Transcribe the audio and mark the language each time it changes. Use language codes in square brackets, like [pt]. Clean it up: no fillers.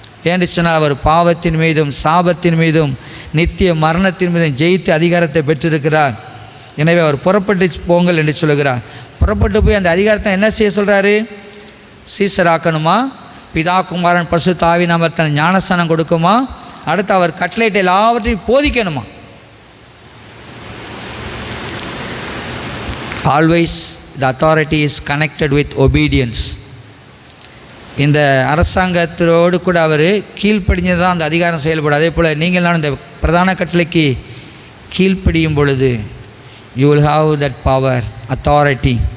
[ta] ஏன்னு சொன்னால் அவர் பாவத்தின் மீதும் சாபத்தின் மீதும் நித்திய மரணத்தின் மீதும் ஜெயித்து அதிகாரத்தை பெற்றிருக்கிறார். எனவே அவர் புறப்பட்டு போங்கள் என்று சொல்கிறார். புறப்பட்டு போய் அந்த அதிகாரத்தை என்ன செய்ய சொல்கிறாரு? சீசராக்கணுமா, பிதா குமாரன் பரிசுத்த ஆவி நாமத்தில் ஞானஸ்நானம் கொடுக்குமா, அடுத்து அவர் கட்டளையிட்ட எல்லாவற்றையும் போதிக்கணுமா. [en] Always the authority is connected with obedience. [ta] இந்த அரசாங்கத்தோடு கூட அவர் கீழ்ப்படிஞ்சது தான் அந்த அதிகாரம் செயல்படும். அதே போல் நீங்கள் நானும் இந்த பிரதான கட்டளைக்கு கீழ்ப்படியும் பொழுது [en] you will have that power, authority.